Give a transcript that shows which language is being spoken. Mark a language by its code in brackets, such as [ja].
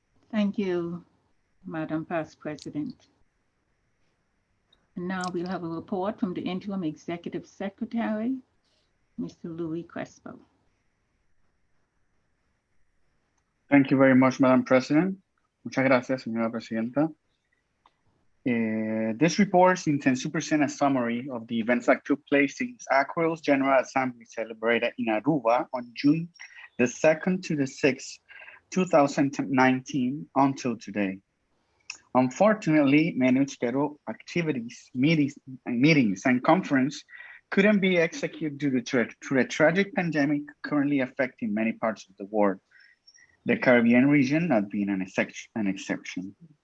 [en] Thank you, Madam Past President. And now we'll have a report from the Interim Executive Secretary, Mr. Louis Crespo. Thank you very much, Madam President. [es] Muchas gracias, señora Presidenta. [en] This report intends to present a summary of the events that took place since ACURIL's General Assembly celebrated in Aruba on June the 2nd to the 6th, 2019 until today. Unfortunately, many scheduled activities, meetings and conferences couldn't be executed due to a tragic pandemic currently affecting many parts of the world, the Caribbean region not being an exception.